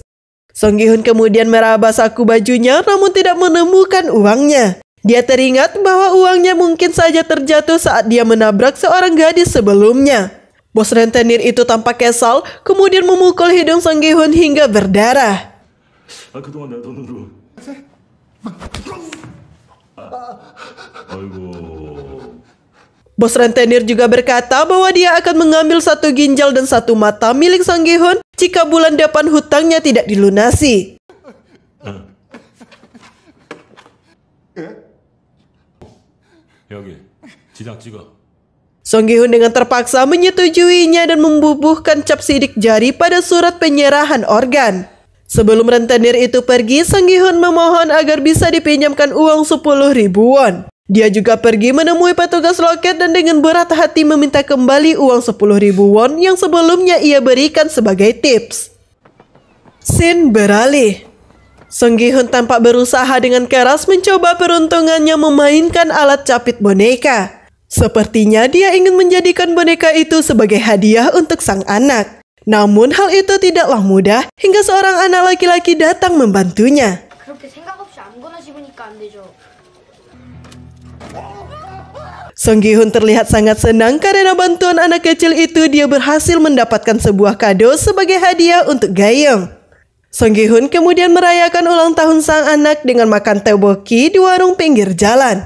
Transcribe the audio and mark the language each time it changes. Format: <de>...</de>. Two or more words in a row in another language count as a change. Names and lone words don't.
<id>Song Gi-hun kemudian meraba saku bajunya namun tidak menemukan uangnya. Dia teringat bahwa uangnya mungkin saja terjatuh saat dia menabrak seorang gadis sebelumnya. Bos rentenir itu tampak kesal, kemudian memukul hidung Song Gi-hun hingga berdarah.</id> <ko>그동안 내 돈으로. 아이고.</ko> <id>Bos rentenir juga berkata bahwa dia akan mengambil 1 ginjal dan 1 mata milik Song Gi-hun jika bulan depan hutangnya tidak dilunasi.</id> <ko>여기 지장 찍어.</ko> <id>Song Gi-hun dengan terpaksa menyetujuinya dan membubuhkan cap sidik jari pada surat penyerahan organ. Sebelum rentenir itu pergi, Song Gi-hun memohon agar bisa dipinjamkan uang 10.000 won. Dia juga pergi menemui petugas loket dan dengan berat hati meminta kembali uang 10.000 won yang sebelumnya ia berikan sebagai tips. Scene beralih. Song Gi-hun tampak berusaha dengan keras mencoba peruntungannya memainkan alat capit boneka. Sepertinya dia ingin menjadikan boneka itu sebagai hadiah untuk sang anak. Namun hal itu tidaklah mudah hingga seorang anak laki-laki datang membantunya.</id> <ko>그렇게 생각 없이 아무거나 집으니까 안 되죠.</ko> <id>Song Gi-hun terlihat sangat senang karena bantuan anak kecil itu dia berhasil mendapatkan sebuah kado sebagai hadiah untuk Ga-young. Song Gi-hun kemudian merayakan ulang tahun sang anak dengan makan tteokbokki di warung pinggir jalan.</id>